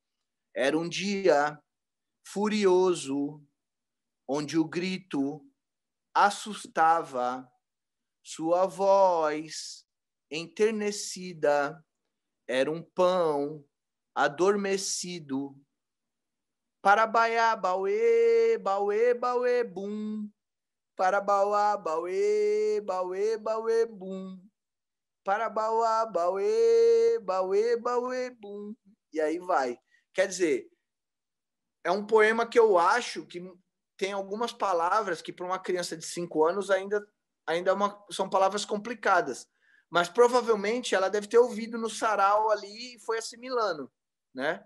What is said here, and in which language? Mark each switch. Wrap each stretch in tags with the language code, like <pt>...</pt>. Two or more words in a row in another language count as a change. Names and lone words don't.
<pt>Era um dia furioso, onde o grito assustava, sua voz enternecida, era um pão adormecido. Para baiá, bauê, bauê, bauê, bum. Para bauá, bauê, bauê, bauê, bum. Para bauá, bauê, bauê, bauê, bum. E aí vai. Quer dizer, é um poema que eu acho que tem algumas palavras que para uma criança de 5 anos ainda são palavras complicadas. Mas provavelmente ela deve ter ouvido no sarau ali e foi assimilando, né?</pt>